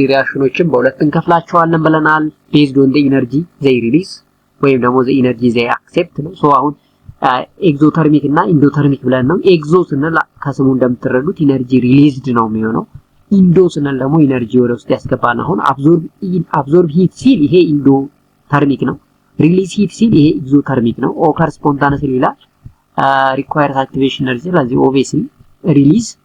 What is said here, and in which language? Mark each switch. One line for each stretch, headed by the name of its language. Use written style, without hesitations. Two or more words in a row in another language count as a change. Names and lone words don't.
Amharic: ሪአክሽኖችን በሁለት እንከፍላቸዋለን ብለናል።
English: based on the energy they release
Amharic: ወይም ደግሞ
English: the energy they accept
Amharic: ነው። so አሁን ኤግዞተርሚክ እና ኢንዶተርሚክ ብለን ነው። ኤግዞ ስንል ከስሙ እንደምትረዱት
English: energy released
Amharic: ነው የሚሆነው። ኢንዶ ስንል ደግሞ ኢነርጂ ወደ ውስጥ ያስገባና አሁን
English: absorb heat
Amharic: ሲል ይሄ ኢንዶተርሚክ ነው።
English: release heat
Amharic: ሲል ይሄ ኤግዞተርሚክ ነው።
English: occur spontaneously
Amharic: ይላል።
English: requires activation energy
Amharic: ስለዚህ
English: obviously release